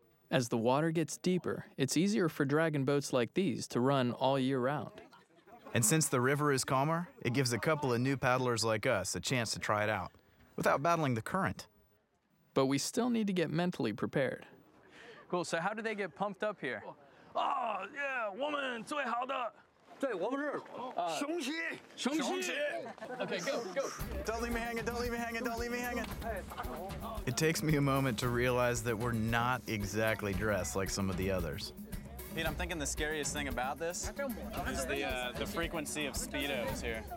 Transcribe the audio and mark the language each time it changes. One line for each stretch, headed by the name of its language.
English: As the water gets deeper, it's easier for dragon boats like these to run all year round. And since the river is calmer, it gives a couple of new paddlers like us a chance to try it out without battling the current. But we still need to get mentally prepared. Cool, so how do they get pumped up here? Oh, yeah,
Chinese: 我们最好的。对，我们是雄起。
English: Okay, go. Don't leave me hanging, don't leave me hanging, don't leave me hanging. It takes me a moment to realize that we're not exactly dressed like some of the others. Pete, I'm thinking the scariest thing about this is the frequency of speedos here.